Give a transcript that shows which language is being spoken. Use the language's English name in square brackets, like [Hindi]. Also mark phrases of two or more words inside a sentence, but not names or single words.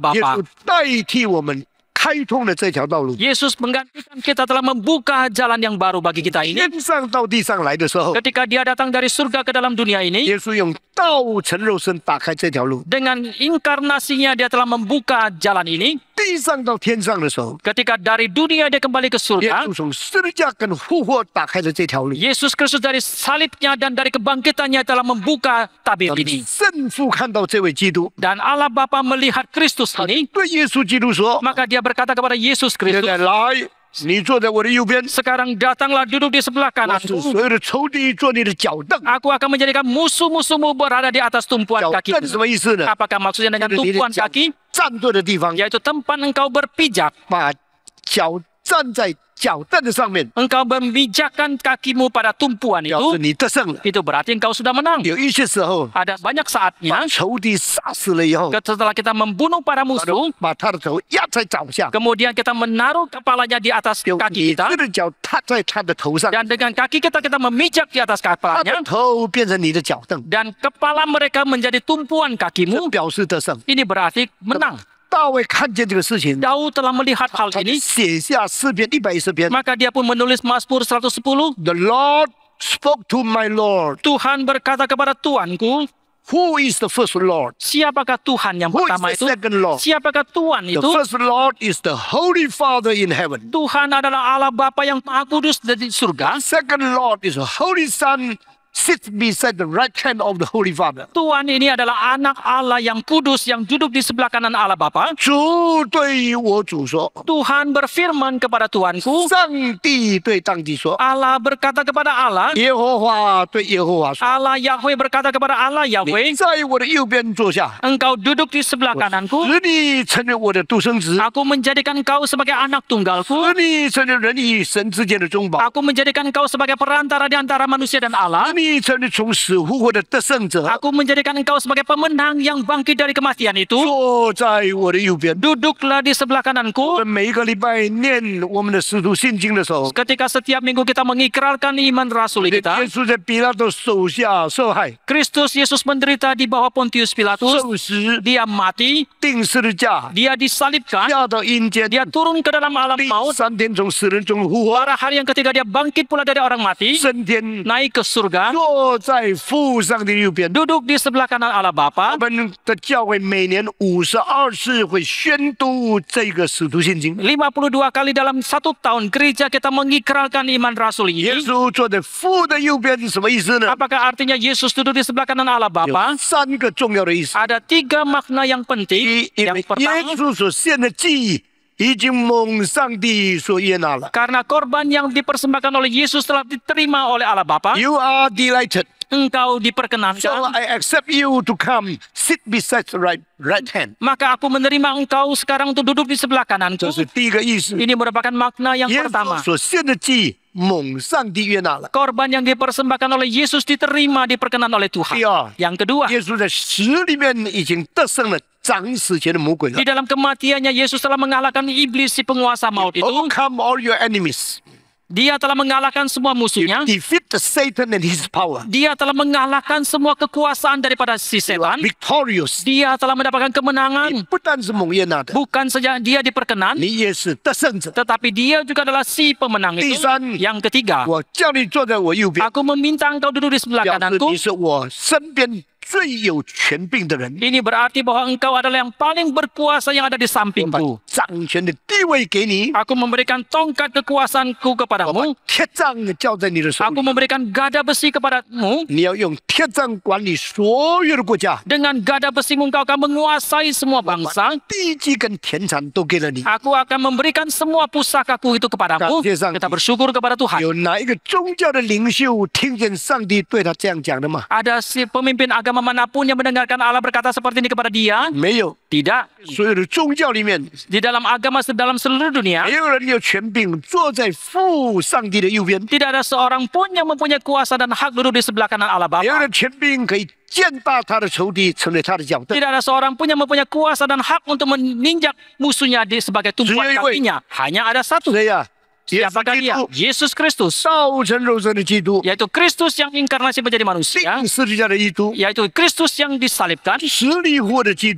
[Chinese] 耶 [Indonesian] Bapa. [Chinese] 稣代替我们开通了这条道路。 [Indonesian] Yesus menggantikan kita, telah membuka jalan yang baru bagi kita ini. [Chinese] 天上到地上来的时候， [Indonesian] Ketika dia datang dari surga ke dalam dunia ini, [Chinese] 耶稣用道成肉身打开这条路。 [Indonesian] dengan inkarnasinya dia telah membuka jalan ini. [Chinese] 地上到天上的时候， [Indonesian] Ketika dari dunia dia kembali ke [Chinese] 耶 [Indonesian] surga, [Chinese] 稣从十字架跟复活打开了这条路。 [Indonesian] Yesus Kristus dari salibnya dan dari kebangkitannya telah membuka tabir ini. [Chinese] 圣父看到这位基督， [Indonesian] Dan Allah Bapa melihat Kristus [Chinese] 他 [Indonesian] ini, [Chinese] 对耶稣基督说 [Indonesian] maka dia berkata kepada Yesus：“ [Chinese] 现 [Indonesian] Kristus, [Chinese] 在来，你坐在我的右边， [Indonesian] sekarang datanglah duduk di sebelah [Chinese] 我使 [Indonesian] kananku. [Chinese] 所有的仇敌做你的脚凳。 [Indonesian] Aku akan menjadikan musuh-musuhmu berada di atas tumpuan [Chinese] 脚 [Indonesian] kaki. [Chinese] 凳是什么意思呢？ [Indonesian] Apakah maksudnya dengan [Chinese] 就是你的 [Indonesian] tumpuan [Chinese] 脚 [Indonesian] kaki? [Chinese] 站对的地方， [Indonesian] Yaitu tempat engkau berpijak. [Chinese] 把脚站在脚凳的上面， [Indonesian] Engkau memijakkan kakimu pada tumpuan [Chinese] 表示 [Indonesian] itu. [Chinese] 你得胜了。 [Indonesian] Itu berarti engkau sudah menang. [Chinese] 有一些时候， [Indonesian] Ada banyak saatnya [Chinese] 把仇敌杀死了以后， [Indonesian] setelah kita membunuh para musuh, [Chinese] 把他的头压在脚下， [Indonesian] kemudian kita menaruh kepalanya di atas [Chinese] 用 [Indonesian] kaki [Chinese] 你 [Indonesian] kita. [Chinese] 的脚踏在他的头上， [Indonesian] Dan dengan kaki kita memijak di atas [Chinese] 他的 [Indonesian] kepalanya. [Chinese] 头变成你的脚凳， [Indonesian] Dan kepala mereka menjadi tumpuan [Chinese] 这 [Indonesian] kakimu. [Chinese] 表示得胜。 [Indonesian] Ini berarti menang. [Chinese] 大卫看见这个事情， [Indonesian] Daud telah melihat hal [Chinese] 他就 [Indonesian] ini, [Chinese] 写下诗篇110篇。 [Indonesian] maka dia pun menulis Mazmur 110. [English] The Lord spoke to my Lord. [Indonesian] Tuhan berkata kepada Tuanku, [English] Who is the first Lord? [Indonesian] siapakah Tuhan yang [English] Who is [Indonesian] pertama [English] the [Indonesian] itu? [English] second Lord? [Indonesian] Siapakah Tuhan [English] The [Indonesian] itu? [English] first Lord is the Holy Father in heaven. [Indonesian] Tuhan adalah Allah Bapa yang Maha Kudus di surga. [English] Second Lord is the Holy Son sits beside the right hand of the Holy Father. [Indonesian] Tuhan ini adalah anak Allah yang kudus yang duduk di sebelah kanan Allah Bapa. [Chinese] 主对于我主说， [Indonesian] Tuhan berfirman kepada Tuanku, [Chinese] 上帝对上帝说， [Indonesian] Allah berkata kepada Allah, [Chinese] 耶和华对耶和华说， [Indonesian] Allah Yahweh berkata kepada Allah [Chinese] 你 [Indonesian] Yahweh, [Chinese] 在我的右边坐下， [Indonesian] engkau duduk di sebelah kananku, [Chinese] 使你成为我的独生子， [Indonesian] aku menjadikan kau sebagai anak tunggalku, [Chinese] 使你成为人与神之间的中保， [Indonesian] aku menjadikan kau sebagai perantara di antara manusia dan Allah, [Chinese] 使你成为从死复活的得胜者， [Indonesian] aku menjadikan engkau sebagai pemenang yang bangkit dari kematian itu. [Chinese] 坐在我的右边。 [Indonesian] Duduklah di sebelah [Chinese] 我 [Indonesian] kananku. [Chinese] 们每一个礼拜念我们的使徒信经的时候， [Indonesian] Ketika setiap minggu kita mengikrarkan iman rasuli [Chinese] 耶 [Indonesian] kita, [Chinese] 稣在比拉多手下受害、 [Indonesian] Kristus Yesus menderita di bawah Pontius Pilatus, [Chinese] 受死、 [Indonesian] dia mati, [Chinese] 钉十字架， [Indonesian] dia disalibkan, [Chinese] 下到阴间， [Indonesian] dia turun ke dalam alam [Chinese] 第 [Indonesian] maut, [Chinese] 3天从死人中复活， [Indonesian] pada hari yang ketiga dia bangkit pula dari orang mati, [Chinese] 升天， [Indonesian] naik ke surga, [Chinese] 坐在父上帝的右边。 [Indonesian] duduk di sebelah kanan Allah [Chinese] 我 [Indonesian] Bapa. [Chinese] 们的教会每年52次会宣读这个使徒信经。 [Indonesian] 52 kali dalam satu tahun gereja kita mengikrarkan iman rasuli [Chinese] 耶 [Indonesian] ini. [Chinese] 稣坐在父的右边是什么意思呢？ [Indonesian] Apakah artinya Yesus duduk di sebelah kanan Allah [Chinese] 有 [Indonesian] Bapa? [Chinese] 3个重要的意思。 [Indonesian] Ada 3 makna yang [Chinese] 第 [Indonesian] penting. [Chinese] 一，因 [Indonesian] Yang [Chinese] 为耶 [Indonesian] pertama, [Chinese] 稣所献的祭已经蒙上帝所悦纳了。 [Indonesian] karena korban yang dipersembahkan oleh Yesus telah diterima oleh Allah Bapa, [English] You are delighted. [Indonesian] engkau [English] So [Indonesian] diperkenankan. [English] I accept you to come sit beside the right hand. [Indonesian] Maka aku menerima engkau sekarang untuk duduk di sebelah [Chinese] 这 [Indonesian] kananku. [Chinese] 是第一个意思。 [Indonesian] Ini merupakan makna yang [Chinese] 耶稣 [Indonesian] pertama. [Chinese] 所献的祭蒙上帝悦纳了。 [Indonesian] Korban yang dipersembahkan oleh Yesus diterima, diperkenan oleh [Chinese] 第 [Indonesian] Tuhan. [Chinese] 二， [Indonesian] Yang kedua, [Chinese] 耶稣在死里面已经得胜了掌死前的魔鬼了 [Indonesian] di dalam kematiannya Yesus telah mengalahkan iblis si penguasa maut itu. [English] ，overcome all your enemies。 [Indonesian] Dia telah mengalahkan semua [English] You [Indonesian] musuhnya. [English] defeat the Satan and his power. [Indonesian] Dia telah mengalahkan semua kekuasaan daripada si [English] You are [Indonesian] setan. [English] victorious. [Chinese] 你 [Indonesian] Dia telah mendapatkan kemenangan. [Chinese] 不但是蒙悦纳的， [Indonesian] Bukan saja dia diperkenan, [Chinese] 你也是得胜者。 [Indonesian] tetapi dia juga adalah si pemenang itu. Tisan. Yang ketiga, [Chinese] 我叫你坐在我右边， [Indonesian] aku meminta engkau duduk di sebelah [Chinese] 表示 [Indonesian] kananku. [Chinese] 你是我身边最有权柄的人， [Indonesian] Ini berarti bahwa engkau adalah yang paling berkuasa yang ada di [Chinese] 把 [Indonesian] sampingku. [Chinese] 掌权的地位给你， [Indonesian] Aku memberikan tongkat kekuasaanku [Chinese] 我把 [Indonesian] kepadamu. [Chinese] 铁杖交在你的手 [Indonesian] Aku [Chinese] 里， [Indonesian] memberikan gada besi kepadamu. [Chinese] 你要用铁杖管理所有的国家， [Indonesian] Dengan gada besimu engkau akan menguasai semua bangsa. [Chinese] 地基跟田产都给了你。 [Indonesian] Aku akan memberikan semua pusakaku itu kepadamu. Kasih Kita bersyukur kepada Tuhan. [Chinese] 有哪一个宗教的领袖听见上帝对他这样讲的吗？ [Indonesian] Ada si pemimpin agama manapun yang mendengarkan Allah berkata seperti ini kepada dia? [Chinese] 没有。 [Indonesian] Tidak. [Chinese] 所有的宗教里面， [Indonesian] Di dalam agama dalam seluruh dunia, [Chinese] 没有人有权柄坐在父上帝的右边， [Indonesian] tidak ada seorang pun yang mempunyai kuasa dan hak duduk di sebelah kanan Allah [Chinese] 没有 [Indonesian] Bapa. [Chinese] 人权柄可以践踏他的仇敌，成为他的脚凳。 [Indonesian] Tidak ada seorang pun yang mempunyai kuasa dan hak untuk meninjak musuhnya sebagai tumpuan [Chinese] 只有一位。 [Indonesian] kakinya. Hanya ada satu. [Chinese] 谁呀？耶稣 [Indonesian] Siapakah [Chinese] 基 [Indonesian] dia? [Chinese] 督， [Indonesian] Yesus Kristus. [Chinese] 道成肉身的基督， [Indonesian] Yaitu Kristus yang inkarnasi menjadi manusia. [Chinese] 钉十字架的基督， [Indonesian] Yaitu Kristus yang disalibkan. [Chinese] 死里复活的基督，